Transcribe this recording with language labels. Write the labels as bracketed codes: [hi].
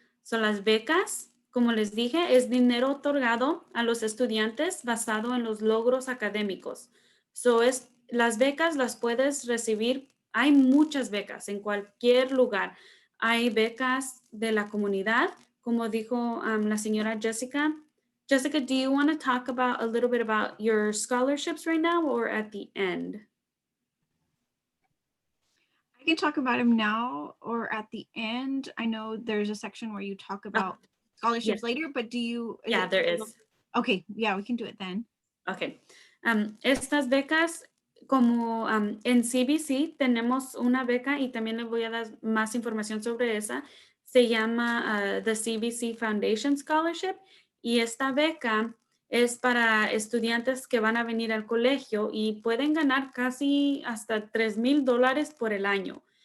[es] Son las becas, como les dije, es dinero otorgado a los estudiantes basado en los logros académicos. Las becas las puedes recibir, hay muchas becas en cualquier lugar. Hay becas de la comunidad, como dijo la señora Jessica. [en] Jessica, do you want to talk about a little bit about your scholarships right now or at the end? I can talk about them now or at the end. I know there's a section where you talk about scholarships yes. later, but Yeah, there is. Okay, yeah, we can do it then. [es] Ok. Estas becas como en CBC tenemos una beca y también les voy a dar más información sobre esa. Se llama the CBC Foundation Scholarship y esta beca es para estudiantes que van a venir al colegio y pueden ganar casi hasta $3,000 por el año.